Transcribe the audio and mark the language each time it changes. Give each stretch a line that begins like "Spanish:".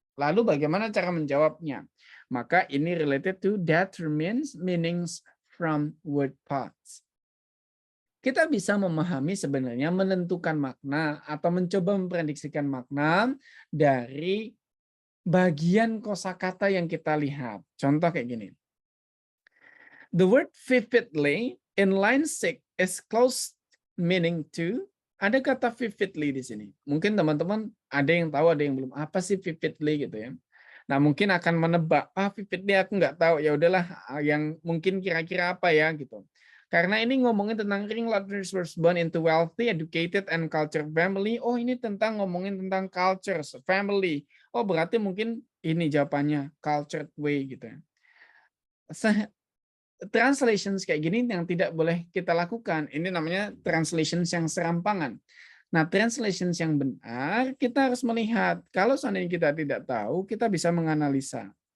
Indonesian: Lalu bagaimana cara menjawabnya? Maka ini
English: related to determines meanings from word parts.
Indonesian: Kita bisa memahami sebenarnya menentukan makna atau mencoba memprediksikan makna dari bagian kosakata yang kita lihat. Contoh kayak gini.
English: The word vividly in line 6 is close meaning to.
Indonesian: Ada kata vividly di sini. Mungkin teman-teman ada yang tahu, ada yang belum. Apa sih vividly gitu ya? Nah, mungkin akan menebak, vividly aku nggak tahu. Ya udahlah, yang mungkin kira-kira apa ya gitu. Karena ini ngomongin tentang
English: Ring Rodgers was born into wealthy, educated, and cultured family.
Indonesian: Oh, ini tentang ngomongin tentang culture, family. Oh, berarti mungkin ini jawabannya,
English: cultured way
Indonesian: gitu ya. Translations kayak gini yang tidak boleh kita lakukan. Ini namanya translations yang serampangan. Nah, translations yang benar, kita harus melihat. Kalau seandainya kita tidak tahu, kita bisa menganalisa.